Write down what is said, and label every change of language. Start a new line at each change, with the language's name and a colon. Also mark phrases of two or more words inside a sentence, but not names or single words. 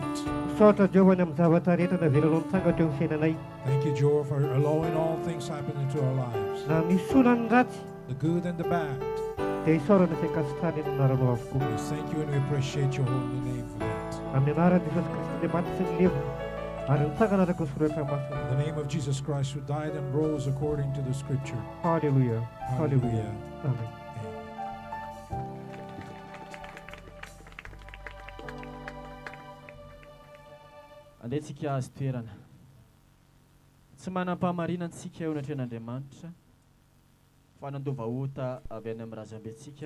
English: Thank you, Jehovah, for allowing all things happen into our lives, the good and the bad. We thank you and we appreciate your holy name for that. In the name of Jesus Christ, who died and rose according to the scripture. Hallelujah. Hallelujah. Amen.
Malagasy: Andehtsika azy toerana. Tsy manam-pahamarina antsika eo anatrehan'Andriamanitra fa nandova ota avy any amin'ny razambetsika.